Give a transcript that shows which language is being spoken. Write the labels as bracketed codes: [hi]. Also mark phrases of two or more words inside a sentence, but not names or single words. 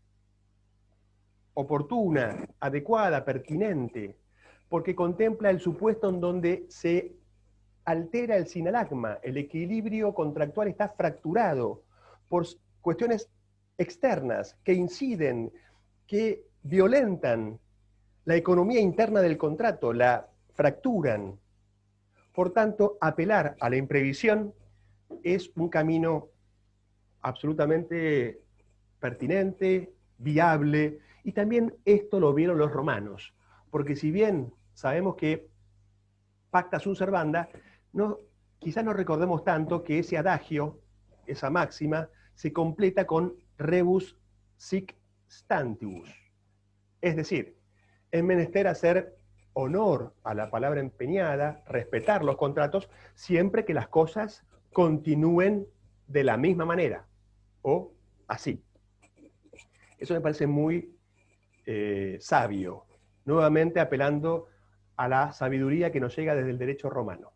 [es] oportuna, adecuada, pertinente, porque contempla el supuesto en donde se altera el sinalagma, el equilibrio contractual está fracturado por cuestiones externas que inciden, que violentan la economía interna del contrato, la fracturan. Por tanto, apelar a la imprevisión es un camino absolutamente pertinente, viable, y también esto lo vieron los romanos, porque si bien sabemos que [la] pacta sunt servanda, [es] quizás no recordemos tanto que ese adagio, esa máxima, se completa con [la] rebus sic stantibus. [es] Es decir, es menester hacer honor a la palabra empeñada, respetar los contratos, siempre que las cosas continúen de la misma manera, o así. Eso me parece muy sabio, nuevamente apelando a la sabiduría que nos llega desde el derecho romano.